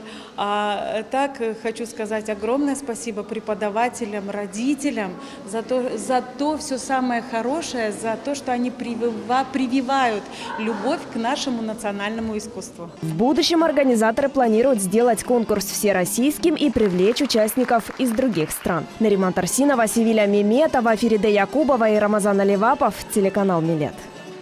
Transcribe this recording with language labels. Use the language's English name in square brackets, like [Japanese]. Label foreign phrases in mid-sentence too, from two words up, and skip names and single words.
[Russian] А так хочу сказать огромное спасибо преподавателям, родителям за то все самое хорошее, за то, что они прививают любовь к нашему национальному искусству. В будущем организаторы планируют сделать конкурс всероссийским и привлечь участников из других стран. Нариман Тарсинова, Севиля Меметова, Фериде Якубова и Рамазан Аливапов, телеканал Милет.